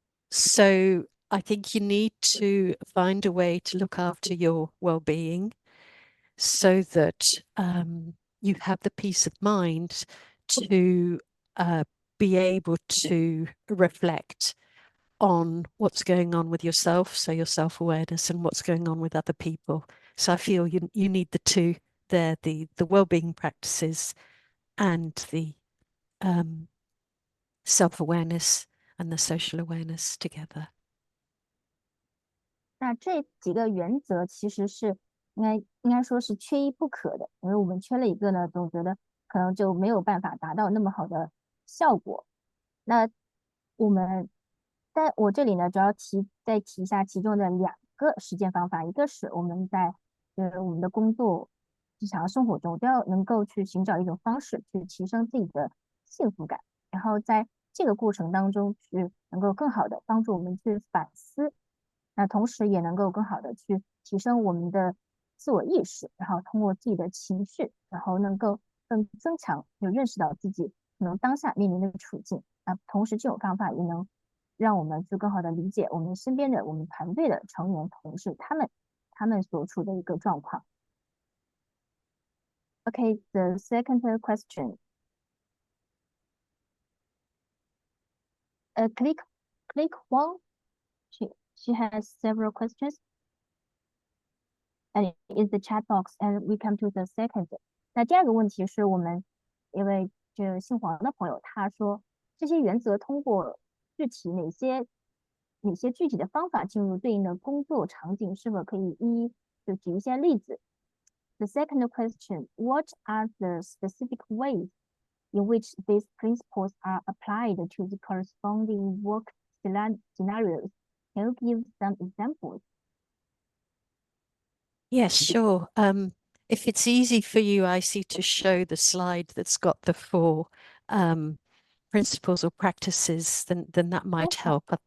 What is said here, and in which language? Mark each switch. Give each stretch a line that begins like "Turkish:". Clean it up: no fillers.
English: So I think you need to find a way to look after your well-being so that you have the peace of mind to be able to reflect on what's going on with yourself, so your self-awareness, and what's going on with other people. So I feel you need the two there, the well-being practices and the self-awareness and the social awareness together.
Chinese: 那这几个原则其实是应该说是缺一不可的，因为我们缺了一个呢，总觉得可能就没有办法达到那么好的效果。那在我这里呢，主要再提一下其中的2个实践方法，一个是我们在我们的工作日常生活中都要能够去寻找一种方式去提升自己的幸福感，然后在这个过程当中去能够更好的帮助我们去反思。那同时也能够更好的去提升我们的自我意识，然后通过自己的情绪，然后能够更增强，就认识到自己可能当下面临的处境。啊，同时这种方法也能让我们去更好的理解我们身边的我们团队的成员、同事他们所处的一个状况。
English: Okay, the second question. Click one. She has several questions. And in the chat box, and we come to the second.
Chinese: 那第2个问题是我们一位这姓黄的朋友，他说这些原则通过哪些具体的方法进入对应的工作场景，是否可以就举一些例子？
English: The second question, what are the specific ways in which these principles are applied to the corresponding work scenarios? Can you give some examples? Yes, sure. If it's easy for you, I see to show the slide that's got the 4 principles or practices, then that might help.